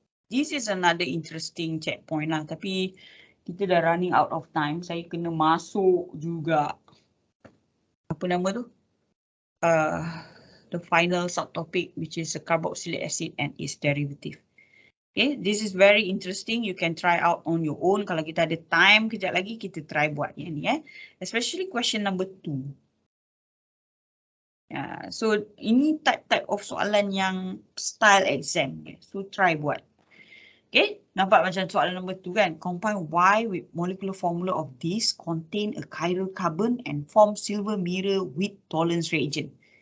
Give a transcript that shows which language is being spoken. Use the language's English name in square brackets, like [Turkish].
[English] This is another interesting checkpoint lah. [Malay] Tapi kita dah [English] running out of time. [Malay] Saya kena masuk juga. Apa nama tu? [English] The final subtopic which is a carboxylic acid and its derivative. Okay, this is very interesting. You can try out on your own. [Malay] Kalau kita ada time kejap lagi, kita try buat yang ni. [English] Especially question number 2. [Malay] So ini type of soalan yang style exam. So try buat. [English] Okay, [Malay] nampak macam soalan nombor 2 kan? [English] Combine Y with molecular formula of this contain a chiral carbon and form silver mirror with tolerance reagent.